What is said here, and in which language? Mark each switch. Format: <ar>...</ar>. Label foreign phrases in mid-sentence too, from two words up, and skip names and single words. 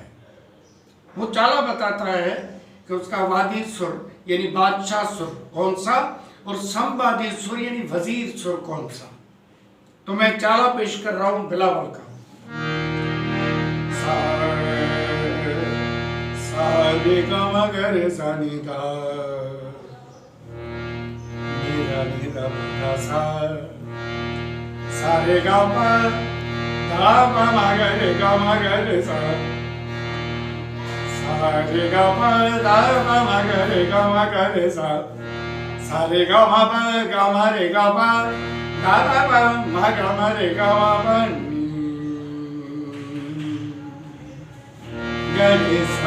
<hi>वो चाला बताता है कि उसका वादी सुर यानी बादशाह सुर कौन सा और समवादी सुर यानी वजीर सुर कौन सा। तो मैं चाला पेश कर रहा हूं बिलावल का। सा रे गा मा गा रे सा नी दा नी दा नी दा मा सा। सा रे गा मा दा मा मा गा रे सा। सा रे गा मा दा मा मा गा रे सा। सा रे गा मा पा गा मा रे गा पा दा दा पा मा गा मा रे गा मा पा गा रे सा।</hi>